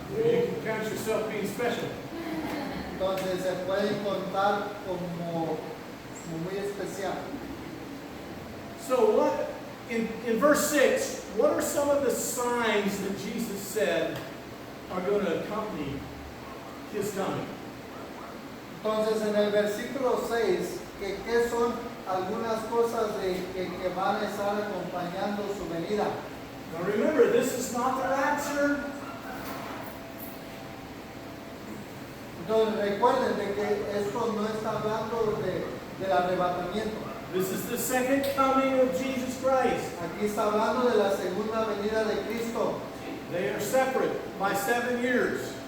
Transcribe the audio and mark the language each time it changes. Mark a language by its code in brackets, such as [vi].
[en] You can count yourself being special. [es] Entonces se pueden contar como muy especial. [en] So what, in verse 6, what are some of the signs that Jesus said are going to accompany his coming? [es] Entonces en el versículo 6, ¿qué son algunas cosas que van a estar acompañando su venida? [en] Now remember, this is not the rapture. [es] Entonces recuerden de que esto no está hablando del arrebatamiento. [en] This is the second coming of Jesus Christ. [es] Aquí está hablando de la segunda venida de Cristo. [en] They are separate by 7 years.